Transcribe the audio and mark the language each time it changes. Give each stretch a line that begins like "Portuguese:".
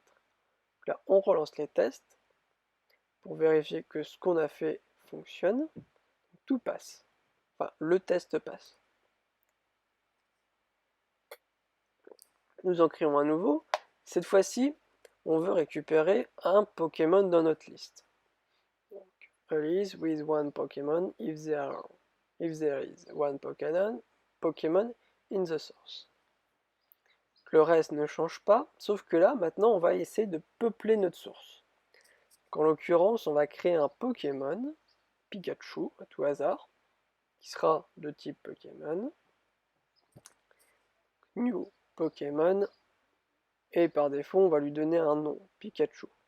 French: Donc là, on relance les tests pour vérifier que ce qu'on a fait fonctionne. Tout passe. Enfin, le test passe. Nous en créons un nouveau. Cette fois-ci, on veut récupérer un Pokémon dans notre liste.
English: Donc, release with one Pokémon if there is one Pokémon in the source.
French: Le reste ne change pas, sauf que là, maintenant, on va essayer de peupler notre source. En l'occurrence, on va créer un Pokémon, Pikachu, à tout hasard, qui sera de type Pokémon. New Pokémon. Et par défaut, on va lui donner un nom, Pikachu.